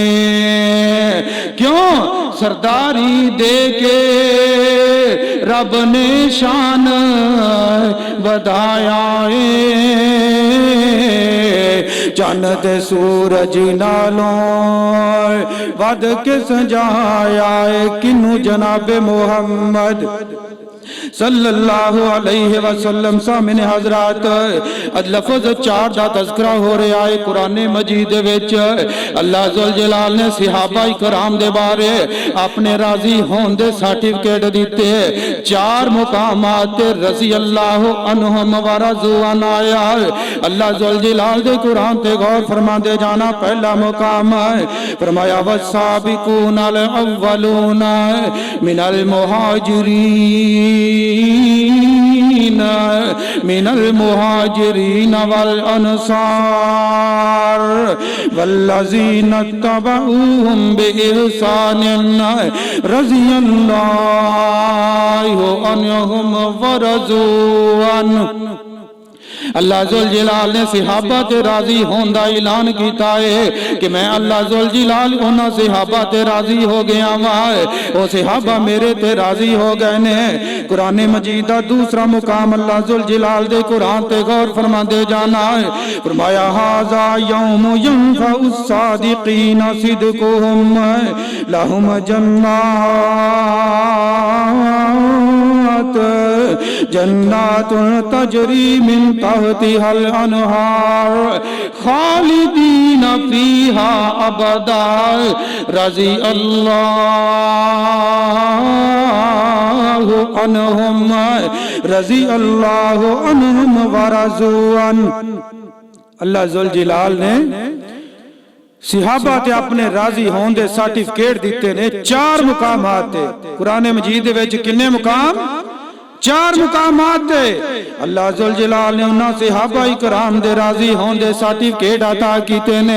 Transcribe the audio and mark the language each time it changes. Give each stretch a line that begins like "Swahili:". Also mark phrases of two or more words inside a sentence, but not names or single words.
Punjabi: کیوں سرداری دے کے رب نے شان ودھایا ہے چن تے سورج نالوں ودھ کے سجایا کنوں جنابِ محمد
Arabic: صلى الله عليه وسلم
Punjabi: سامنے حضرات لفظ 4 دا تذکرہ ہو رہا ہے قرآن مجید وچ. اللہ ذوالجلال نے صحابہ کرام دے بارے اپنے راضی ہونے دے سرٹیفکیٹ دتے.
Arabic: 4 मुकामात رضي الله عنهم ورضوا عن آيا.
Punjabi: اللہ ذوالجلال دے قرآن تے غور فرماندے جانا. پہلا مقام فرمایا
Arabic: والسابقون الأولون من من المهاجرين والأنصار والذين اتبعوهم بإحسان رضي الله عنهم ورضوا عنه.
Punjabi: اللہ ذوالجلال نے صحابہ تے راضی ہونے کا اعلان کیتا ہے کہ میں اللہ ذوالجلال انہاں صحابہ تے راضی ہو گیا وا او صحابہ میرے تے راضی ہو گئے نے. قرآن مجید کا دوسرا مقام اللہ ذوالجلال دے قرآن تے غور فرماتے جانا ہے.
Arabic: फरमाया هذا يوم ينفع الصادقين صدقهم لهم جنات تجري من تحتها الأنهار خالدين فيها أبدا رضي الله عنهم ورضوا عنه.
Punjabi: اللہ ذوالجلال نے صحابہ تے اپنے راضی ہونے دے سرٹیفکیٹ دتے نے. 4 مقامات قرآن مجید وچ کنے مقام 4 مقامات اللہ ذوالجلال نے انہاں صحابہ کرام دے راضی ہونے دے سرٹیفکیٹ عطا کیتے نے.